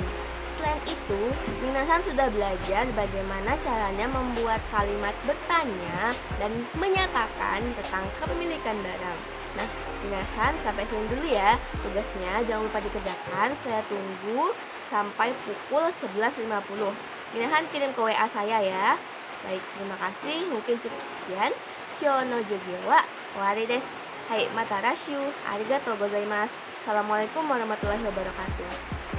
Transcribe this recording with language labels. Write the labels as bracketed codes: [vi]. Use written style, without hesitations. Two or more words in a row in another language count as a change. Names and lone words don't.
[id] Selain itu, minasan sudah belajar bagaimana caranya membuat kalimat bertanya dan menyatakan tentang kepemilikan barang. Nah, minasan sampai sini dulu ya. Tugasnya jangan lupa dikerjakan. Saya tunggu sampai pukul 11.50. Minasan kirim ke WA saya ya. Baik, terima kasih. Mungkin cukup sekian. [ja] 今日の授業は終わりです. はい、また来週. ありがとうございます. [ar] السلام عليكم ورحمة الله وبركاته.